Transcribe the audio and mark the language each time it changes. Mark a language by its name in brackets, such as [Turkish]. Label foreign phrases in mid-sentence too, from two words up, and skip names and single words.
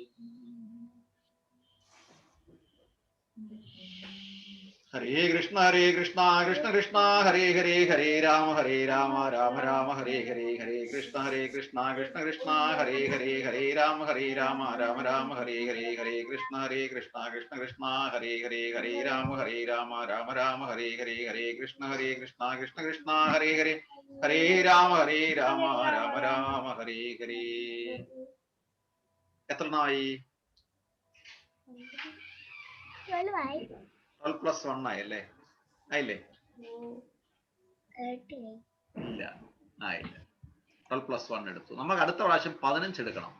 [Sanskrit] Hare Krishna Krishna Hare Hare Hare Rama Rama Hare Hare Hare Krishna Krishna Hare Hare Hare Rama Rama Hare Hare Hare Krishna Krishna Hare Hare Hare Rama Rama Hare Hare Hare Krishna Krishna Hare Hare Hare Rama Rama Hare Hare. [Malayalam] എത്രണ്ണമായി? 12+1 ആയല്ലേ? ആയില്ലേ? ഇല്ല, ആയില്ല. 12+1 എടുത്തു. നമുക്ക് അടുത്ത പ്രാവശ്യം 15 എടുക്കണം.